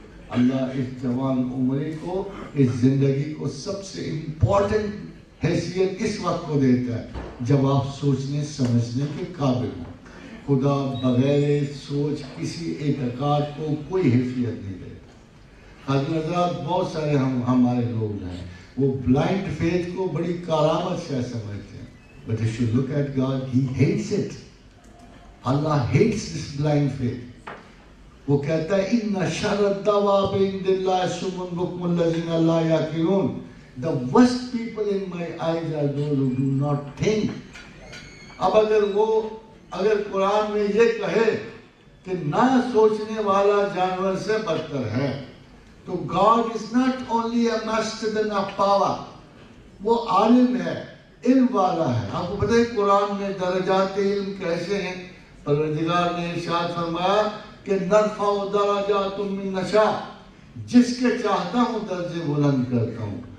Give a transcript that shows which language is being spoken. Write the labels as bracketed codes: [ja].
[ur] اللہ اس جوان عمری کو، اس زندگی کو سب سے امپورٹنٹ حیثیت اس وقت کو دیتا ہے جب آپ سوچنے سمجھنے کے قابل ہوں. خدا بغیر سوچ کسی اعتقاد کو کوئی حیثیت نہیں دیتا. حضرات بہت سارے ہمارے لوگ ہیں وہ بلائنڈ فیتھ کو بڑی کرامت سے سمجھتے ہیں. [en] But if you look at God, He hates it. Allah hates this blind faith. [ar] وہ کہتا ہے اِنَّ شَرَّ الدَّوَابِ عِندَ اللَّهِ الصُّمُّ الْبُكْمُ الَّذِينَ لَا يَعْقِلُونَ. [en] The worst people in my eyes are those who do not think. [ur] اب اگر قرآن میں یہ کہے کہ نہ سوچنے والا جانور سے بدتر ہے، تو [en] God is not only a master of power. [ur] وہ عالم ہے، علم والا ہے. آپ کو پتہ ہے قرآن میں درجات علم کیسے ہیں؟ پروردگار نے ارشاد فرمایا کہ [ar] نرفع درجات من نشاء، [ur] جس کے چاہتا ہوں درجے بلند کرتا ہوں.